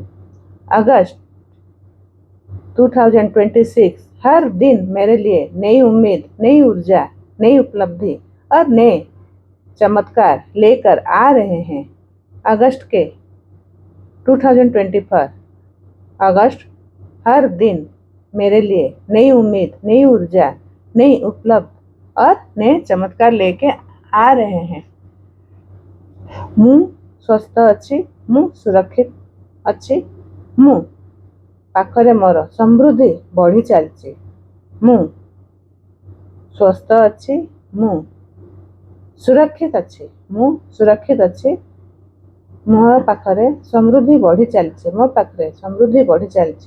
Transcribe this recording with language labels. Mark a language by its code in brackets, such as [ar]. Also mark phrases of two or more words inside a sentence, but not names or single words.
[hi] अगस्त 2026 हर दिन मेरे लिए नई उम्मीद, नई ऊर्जा, नई उपलब्धि और नए चमत्कार लेकर आ रहे हैं। अगस्त के 2024 अगस्त हर दिन मेरे लिए नई उम्मीद, नई ऊर्जा, नई उपलब्ध और नए चमत्कार लेके आ रहे हैं। [or] ମୁଁ ସ୍वस्थ ଅଛି, ମୁଁ ସୁରକ୍ଷିତ ଅଛି, ମୁଁ ପାଖରେ ମୋର ସମୃଦ୍ଧି ବଢ଼ି ଚାଲିଛି। ମୁଁ ସ୍वस्थ ଅଛି, ମୁଁ ସୁରକ୍ଷିତ ଅଛି, ମୁଁ ସୁରକ୍ଷିତ ଅଛି, ମୋ ପାଖରେ ସମୃଦ୍ଧି ବଢ଼ି ଚାଲିଛି, ମୋ ପାଖରେ ସମୃଦ୍ଧି ବଢ଼ି ଚାଲିଛି।